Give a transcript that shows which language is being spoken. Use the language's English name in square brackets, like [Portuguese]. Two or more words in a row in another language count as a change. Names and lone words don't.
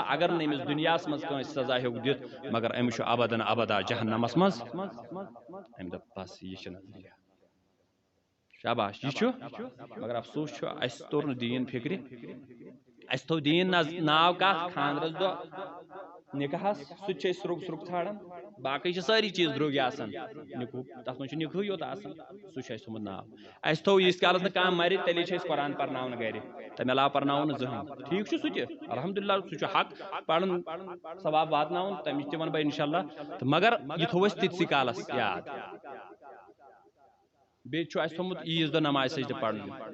[Kashmiri] اگر نا امس دنیا مز کٲنٛسہِ سزا ہیوٚک دِتھ مگر امس چھُ ابدن ابدا جہنمس مز ام دپ بس یہ چھُ نظریہ شاباش یہ مگر افسوس اس تور دین فکر اس تھو دین ناو کت خاندرس دہ نکاحس سہ سرگ سرگ ژھانڈان باقی ساری چیز درٛوگۍ آسان نکوح تتھ منٛز نکحٕے یوت آسان سہ تھوٚمُت ناو اس تھو ییٖتِس کالس نہٕ کانٛہہ مرِ تیٚلے چھِ أسۍ قرآن پرناوان گرِ تمہِ علاوٕ پرناوو نہٕ زٕہٕنۍ ٹھیٖک چھُ سُہ تہِ الحمدللہ سُہ چھُ حق پرُن ثواب واتناوُن تمِچ تہِ ونہٕ بہٕ [Arabic] انشاء اللہ [Kashmiri] تہٕ مگر یہِ تھوٚو اَسہِ تِتسٕے کالس یاد بیٚیہِ چھُ اَسہِ تھوٚمُت عیٖذ دۄہ نماز سجدٕ پرُن